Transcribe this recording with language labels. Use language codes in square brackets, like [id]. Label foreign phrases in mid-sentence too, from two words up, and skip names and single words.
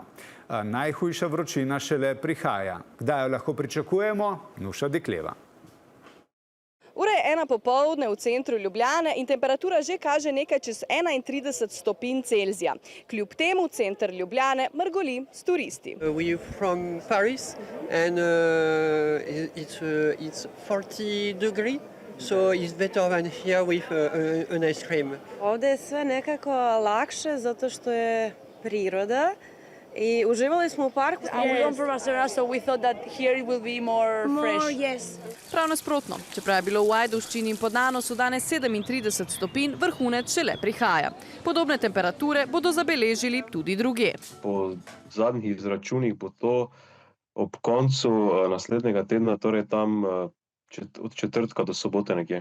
[sl] Najhujša vročina šele prihaja. Kdaj jo lahko pričakujemo? Nuša Dekleva. Ura je 1 popoldne v centru Ljubljane in temperatura že kaže nekaj čez 31 stopinj Celzija. Kljub temu center Ljubljane mrgoli s turisti. [en] We are from Paris and it's 40 degrees. So it's better than here with an ice cream. [hr] Ovdje je sve nekako lakše zato što je priroda. I uživali smo u parku. [en] We don't from Barcelona, so we thought that here it will be more fresh. Yes. [sl] Prav nasprotno, čeprav je bilo v Ajdovščini in Podnanosu danes 37 stopinj, vrhunec šele prihaja. Podobne temperature bodo zabeležili tudi drugje. Po zadnjih izračunih bo to ob koncu naslednjega tedna, torej tam od četrtka do sobote nekje.